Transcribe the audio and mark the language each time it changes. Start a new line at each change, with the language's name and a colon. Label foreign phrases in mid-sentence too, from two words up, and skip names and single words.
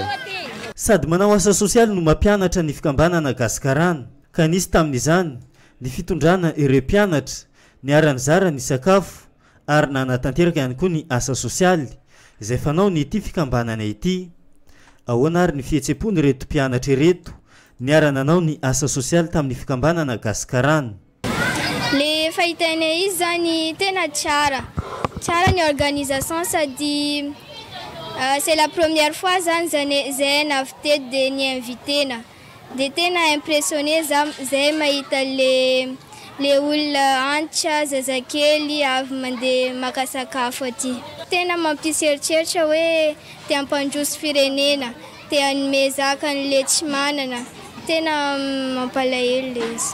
Malagasy: Sady manao asa sosialy no mampianatra ny fikambanana Gaskarana ka nisy tamin'izany ny fitondrana ireo mpianatra ny aran'izara ny sakafo ary nanatanteraka ihany koa ny asa sosialy izay fanao ny ity fikambanana ity. Ahoana ary ny fihetsepo-ny reto mpianatra reto ny arananao ny asa sosialy tamin'ny fikambanana Gaskarana. Le fahitainay izy zany tena tsara ny organisation sady
French: c'est la première fois
Malagasy: zany zay navy teto dia ny invitena dia tena impressionné zay mahita le olona antitra zazakely avy mandeha maka sakafo aty. Tena mampieritreritra hoe te hampandroso firenena, te hanome zaka an'le tsy manana, tena mampalahelo le izy.